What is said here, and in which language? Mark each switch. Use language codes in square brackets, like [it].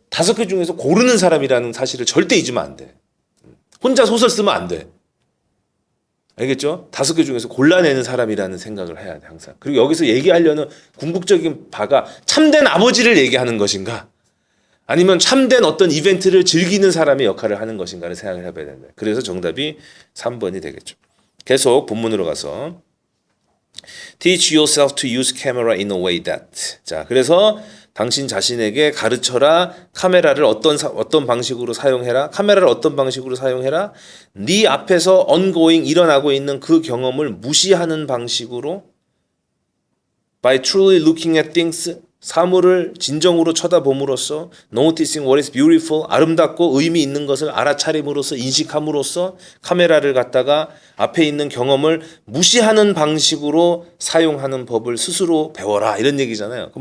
[ko] 5개 중에서 고르는 사람이라는 사실을 절대 잊으면 안 돼. 혼자 소설 쓰면 안 돼. 알겠죠? 5개 중에서 골라내는 사람이라는 생각을 해야 돼, 항상. 그리고 여기서 얘기하려는 궁극적인 바가 참된 아버지를 얘기하는 것인가? 아니면 참된 어떤 이벤트를 즐기는 사람의 역할을 하는 것인가를 생각을 해봐야 된다. 그래서 정답이 3번이 되겠죠. 계속 본문으로 가서 [en] Teach yourself to use camera in a way that. [ko] 자, 그래서 당신 자신에게 가르쳐라. 카메라를 어떤 방식으로 사용해라. 카메라를 어떤 방식으로 사용해라. 네 앞에서 ongoing 일어나고 있는 그 경험을 무시하는 방식으로 [en] by truly looking at things [ko] 사물을 진정으로 쳐다봄으로써 [en] noticing what is beautiful [ko] 아름답고 의미 있는 것을 알아차림으로써 인식함으로써 카메라를 갖다가 앞에 있는 경험을 무시하는 방식으로 사용하는 법을 스스로 배워라 이런 얘기잖아요.